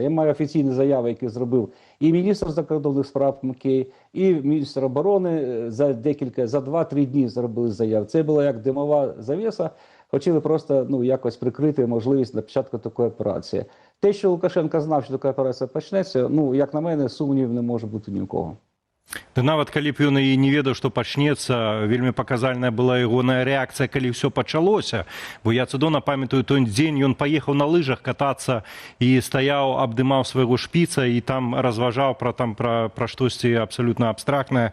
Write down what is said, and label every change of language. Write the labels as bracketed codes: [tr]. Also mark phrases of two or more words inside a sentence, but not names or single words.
[uk] Я маю офіційні заяви, які зробив і міністр закордонних справ Макей, і міністр оборони за 2-3 дні зробили заяви. Це була як димова завіса, хотіли просто, ну, якось прикрити можливість на початку такої операції. Те, що Лукашенко знав, що така операція почнеться, ну, як на мене, сумнів не може бути ні у кого. [be] Ды нават калі б ён і не ведаў, што пачнецца, вельмі паказальная была ягоная рэакцыя, калі ўсё пачалося. Бо я цудоўна памятаю той дзень, ён паехаў на лыжах катацца і стаяў, абдымаў свайго шпіца і там разважаў пра штосьці абсалютна абстрактнае.